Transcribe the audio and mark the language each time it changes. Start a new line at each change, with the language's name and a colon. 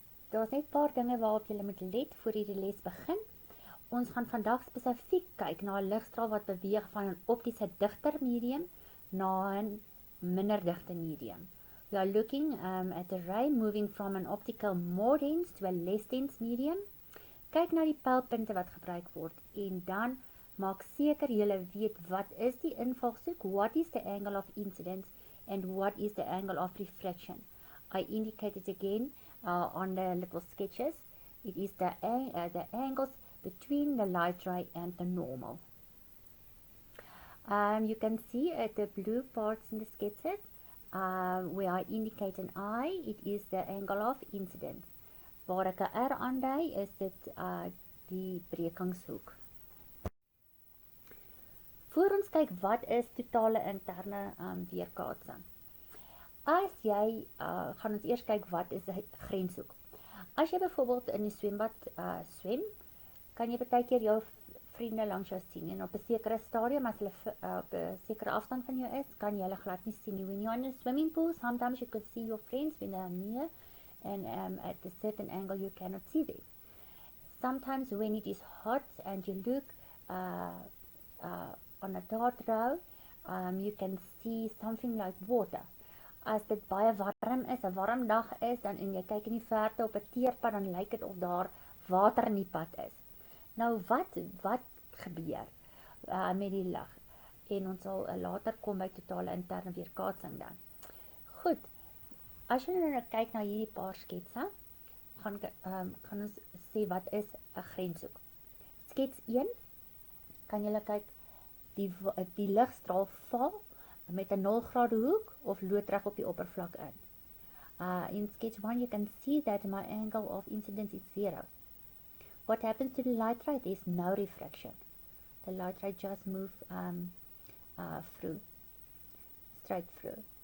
Afrikaans: Daar's net 'n paar dinge waarop jy moet let voor jy die les begin. Ons gaan vandag spesifiek kyk na 'n ligstraal wat beweeg van 'n optiese digter medium na 'n minder digte medium.
English: We are looking at a ray moving from an optical more dense to a less dense medium.
Afrikaans: Kyk na die pylpunte wat gebruik word en dan maak seker jy weet wat is die invalshoek,
English: what is the angle of incidence and what is the angle of refraction. I indicated again on the little sketches. It is the angles between the light ray and the normal. You can see the blue parts in the sketches. Where I indicate an I, it is the angle of incidence.
Afrikaans: Waar ek 'n R aandui, is dit die brekingshoek. Voor ons kyk wat is totale interne weerkaatsing. As jy gaan ons eers kyk wat is 'n grenshoek. As jy byvoorbeeld in die swembad swem, kan jy baie keer jou vriende langs jou sien en op 'n sekere stadium as hulle op 'n sekere afstand van jou is, kan jy hulle glad nie sien nie.
English: When you're in a swimming pool, sometimes you can see your friends when they are near and at a certain angle you cannot see them. Sometimes when it is hot and you look on a dart row, you can see something like water.
Afrikaans: As dit baie warm is, 'n warm dag is, dan en jy kyk in die verte op 'n teerpad, dan lyk dit of daar water in die pad is. Nou wat gebeur met die lig? En ons sal later kom by totale interne weerkaatsing dan. Goed, as jy nou kyk na hierdie paar sketse, gaan ons sê wat is 'n grenshoek. Skets 1, kan jy kyk, die ligstraal val met 'n 0 grade hoek of loodreg op die oppervlak in.
English: In sketch 1 you can see that my angle of incidence is 0. What happens to the light ray? There's no refraction. The light ray just moves straight through.